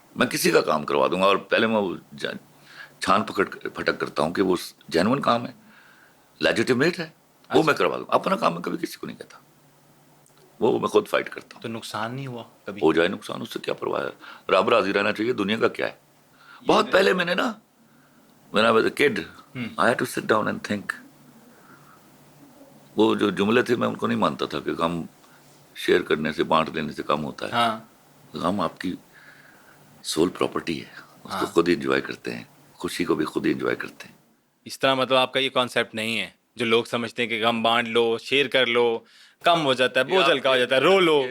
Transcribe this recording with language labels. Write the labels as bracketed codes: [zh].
[ur] میں کسی کا کام کروا دوں گا, اور پہلے میں چھان پھٹک کرتا ہوں کہ وہ جینون کام ہے, لیجیٹیمیٹ ہے, وہ میں کروا دوں. اپنا کام میں کبھی کسی کو نہیں کہتا, وہ میں خود فائٹ کرتا ہوں. تو نقصان نہیں ہوا کبھی؟ ہو جائے نقصان, اس سے کیا پرواہ ہے, رب راضی رہنا چاہیے, دنیا کا کیا ہے. بہت پہلے میں نے نا, [en] when I was a kid, I had to sit down and think. [ur] وہ جو جملے تھے میں ان کو نہیں مانتا تھا کہ غم شیئر کرنے سے, بانٹ دینے سے کم ہوتا ہے. غم آپ کی سول پراپرٹی ہے, اس کو خود ہی انجوائے کرتے ہیں, خوشی کو بھی خود ہی انجوائے کرتے ہیں. اس طرح مطلب آپ کا یہ کانسیپٹ نہیں ہے جو لوگ سمجھتے ہیں کہ غم بانٹ لو, شیئر کر لو, کم ہو جاتا ہے, بوجھ ہلکا ہو جاتا ہے, رو لو.